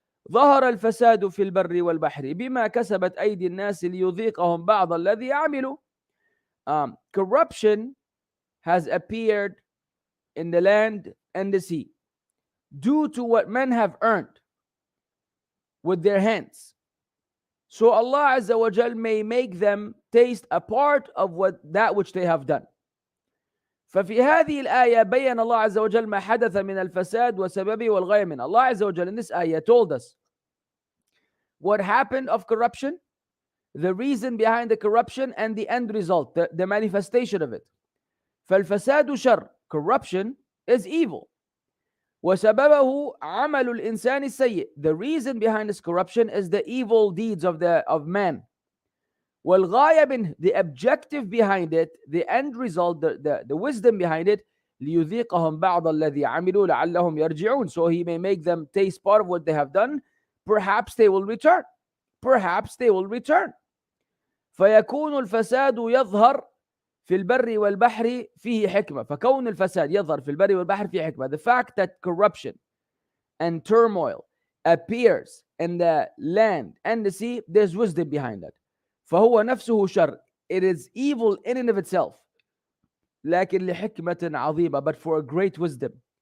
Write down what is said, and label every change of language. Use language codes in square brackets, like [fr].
[ar] ظهر الفساد في البر والبحر بما كسبت أيدي الناس ليذيقهم بعض الذي عملوا. [en] Corruption has appeared in the land and the sea due to what men have earned with their hands. So Allah Azza wa Jal may make them taste a part of that which they have done. [ar] ففي هذه الآية بيّن الله عز وجل ما حدث من الفساد وسببه والغاية منه. [en] Allah Azza wa Jal in this ayah told us what happened of corruption, the reason behind the corruption, and the end result, the manifestation of it. [ar] فالفساد شر, [en] corruption is evil. [ar] وسببه عمل الإنسان السيء, [en] the reason behind this corruption is the evil deeds of man. [ar] والغاية منه, [en] the objective behind it, the end result, the wisdom behind it, [ar] ليذيقهم بعض الذي عملوا لعلهم يرجعون, [en] so he may make them taste part of what they have done, perhaps they will return. Perhaps they will return. [ar] فيكون الفساد يظهر في البر والبحر فيه حكمة. فكون الفساد يظهر في البر والبحر فيه حكمة. [en] The fact that corruption and turmoil appears in the land and the sea, there's wisdom behind that. [ar] فهو نفسه شر. [en] It is evil in and of itself. [ar] لكن لحكمة عظيمة, [en] but for a great wisdom.